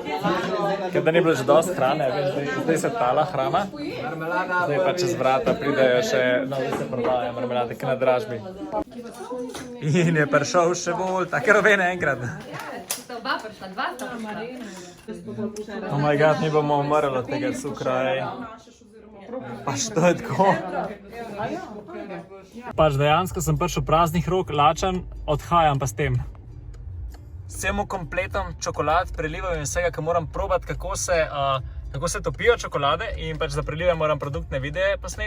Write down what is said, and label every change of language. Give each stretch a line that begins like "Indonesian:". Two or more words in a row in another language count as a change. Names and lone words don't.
Slovenian: Ker da ni bilo že dosti hrane, veš, zdaj se tala hrana. Zdaj pa čez vrata pridejo še, no, zdaj se prodajajo marmelade, ki na dražbi. In je prišel še bolj, take rovene enkrat. Sta oba prišla, dva sta prišla.
English: Oh my god,
Slovenian: mi bomo umrli od tega cukra, ej. Pač to je tako. Pač dejansko sem prišel praznih rok, lačen, odhajam pa s tem. S vsemu kompletom čokolad, prelivom in vsega, ki moram probati, kako se topijo čokolade in pač za prelive moram produktne videe posneti.